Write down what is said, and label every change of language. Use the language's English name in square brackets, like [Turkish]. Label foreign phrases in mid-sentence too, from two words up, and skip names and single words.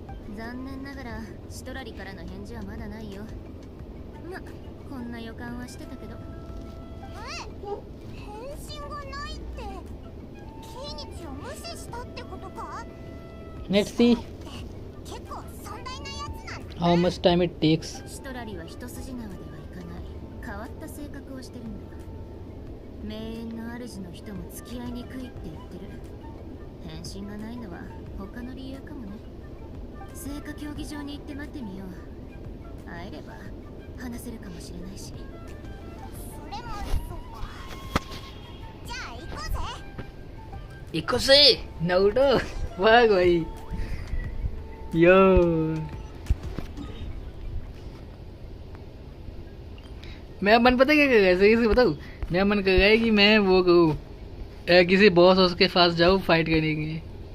[Japanese] 残念ながらシトラリからの返事はまだないよ。ま、こんな予感はしてたけど。返信がないって、キイニチを無視したってことか？ [English] Let's see [Japanese] 結構壮大なやつなんだ。 [English] how much time it takes. [Japanese] シトラリは一筋縄ではいかない。変わった性格をしてるんだ。名園の主の人も付き合いにくいって言ってる。返信がないのは他の理由かもね。聖火競技場に行って待ってみよう。会えれば話せるかもしれないし。それもそうか。じゃあ行こうぜ。行こうぜナルト [Hindi] वाह भाई यो मेरा मन पता क्या कर रहा है सही से बताऊँ मेरा मन कर रहा है कि मैं वो करूँ किसी बॉस उसके पास जाऊँ फाइट करने के लिए